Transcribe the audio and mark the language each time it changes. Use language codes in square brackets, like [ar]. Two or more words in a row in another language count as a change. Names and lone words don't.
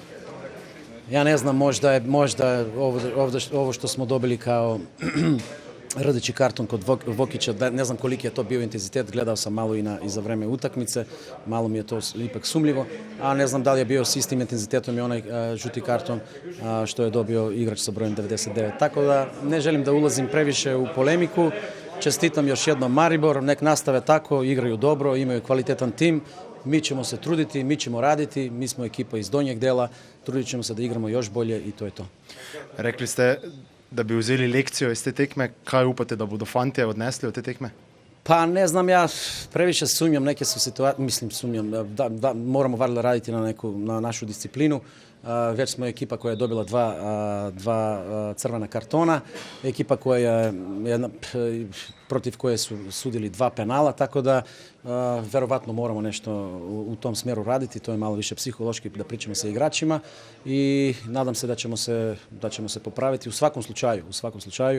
[sr] Ja ne znam, možda ovo što smo dobili kao rdeći karton kod Vokića, ne znam koliki je to bio intenzitet, gledao sam malo i za vreme utakmice, malo mi je to ipak sumljivo, a ne znam da li je bio s istim intenzitetom i onaj žuti karton što je dobio igrač sa brojem 99. Tako da ne želim da ulazim previše u polemiku, čestitam još jednom Maribor, nek nastave tako, igraju dobro, imaju kvalitetan tim, mi ćemo se truditi, mi ćemo raditi, mi smo ekipa iz donjeg dela, trudit ćemo se da igramo još bolje i to je to. [sl] Rekli ste, da bi vzeli lekcijo iz te tekme, kaj upate, da bodo fantje odnesli od te tekme? [sr] Pa ne znam, ja previše sumnjam, neke su situacije, mislim sumnjam, da moramo valjda raditi na našu disciplinu. Već smo ekipa koja je dobila dva crvena kartona, ekipa koja je protiv koje su sudili 2 penala, tako da verovatno moramo nešto u tom smjeru raditi, to je malo više psihološki da pričamo sa igračima i nadam se da ćemo se popraviti u svakom slučaju.